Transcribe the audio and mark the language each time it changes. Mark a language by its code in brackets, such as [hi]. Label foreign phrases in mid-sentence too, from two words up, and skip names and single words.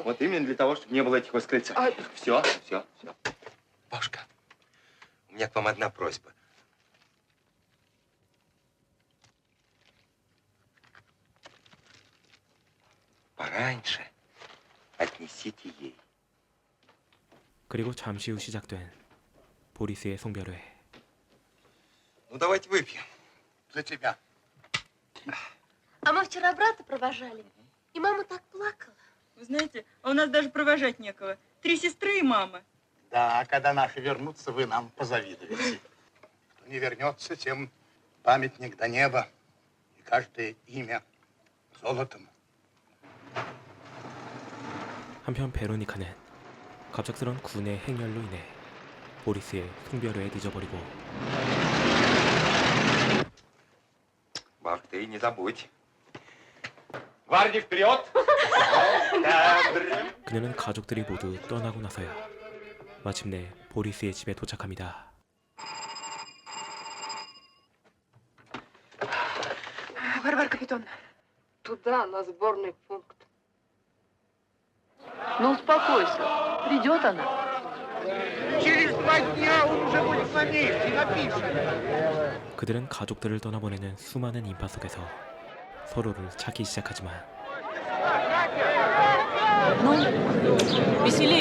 [ru] Вот именно для того, чтобы не было этих восклицаний. Все. Бабушка, у меня к вам одна просьба. Пораньше отнесите ей. [ko] 그리고 잠시 후 시작된 보리스의 송별회. [ru] Ну, давайте выпьем. За тебя. А мы вчера брата провожали, и мама так плакала. Вы знаете, а у нас даже провожать некого. 3 сестры и мама. Да, а когда наши вернутся, вы нам позавидуете. Кто не вернется, тем памятник до неба. И каждое имя золотом. [ko] 한편 베로니카는 갑작스런 군의 행렬로 인해 보리스의 송별회에 늦어버리고 [ru] Бабушка, ты не забудь. Гвардии вперед! [ko] 그녀는 가족들이 모두 떠나고 나서야 마침내 보리스의 집에 도착합니다. [ru] Варвара Капитон. Туда, на сборный пункт. Ну, успокойся. Придет она. Через 2 дня он уже будет на месте, напишет. [ko] 그들은 가족들을 떠나보내는 수많은 인파 속에서 서로를 찾기 시작하지만 [ru] Ну, веселей.